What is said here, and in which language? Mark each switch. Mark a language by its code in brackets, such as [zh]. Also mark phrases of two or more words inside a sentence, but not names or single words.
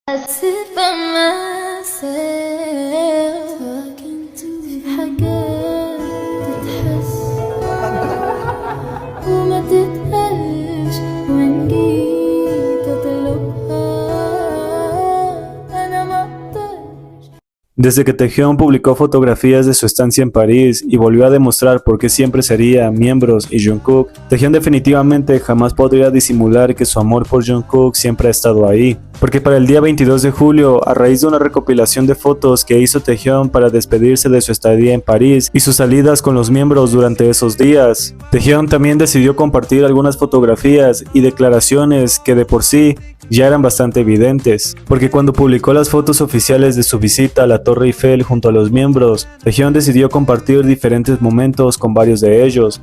[en] sit by myself talking to [ar] في حاجات تتحس وما تتقالش وإن جيت أطلبها أنا ما أقدرش. [es] Desde que Taehyung publicó fotografías de su estancia en París y volvió a demostrar por qué siempre sería miembros y Jungkook, Taehyung definitivamente jamás podría disimular que su amor por Jungkook siempre ha estado ahí. Porque para el día 22 de julio, a raíz de una recopilación de fotos que hizo Taehyung para despedirse de su estadía en París y sus salidas con los miembros durante esos días, Taehyung también decidió compartir algunas fotografías y declaraciones que de por sí ya eran bastante evidentes, porque cuando publicó las fotos oficiales de su visita a la Torre Eiffel junto a los miembros, Taehyung decidió compartir diferentes momentos con varios de ellos.